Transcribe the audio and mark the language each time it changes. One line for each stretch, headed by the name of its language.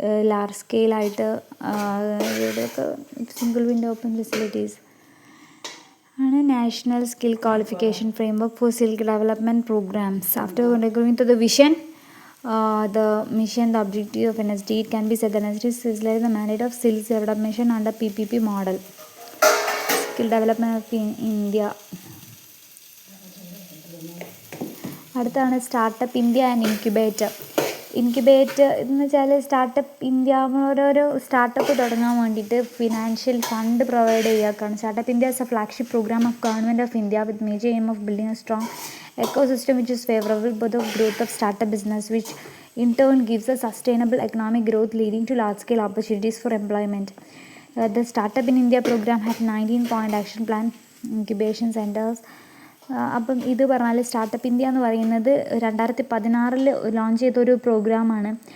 Malayalam: Large സ്കെയിലായിട്ട് ഇവിടെയൊക്കെ single window open facilities ആണ്.
English: National skill qualification framework for skill development programs. After going to the vision, the mission, the objective of NSD, it can be said that NSD is like the mandate of skills development under PPP model. Skill development of India.
Malayalam: അടുത്താണ് startup India and incubator എന്ന് വെച്ചാൽ startup India ഓരോരോ startup തുടങ്ങാൻ വേണ്ടിയിട്ട് financial fund provide ചെയ്യുകയാണ്.
English: Startup India is a flagship program of Government of India with major aim of building a strong ecosystem which is favorable for the growth of startup business, which in turn gives a sustainable economic growth leading to large-scale opportunities for employment. The Startup in India program had 19-point action plan, incubation centers.
Malayalam: അപ്പം ഇത് പറഞ്ഞാൽ startup India എന്ന് പറയുന്നത് 2016 launch ചെയ്തൊരു പ്രോഗ്രാമാണ്.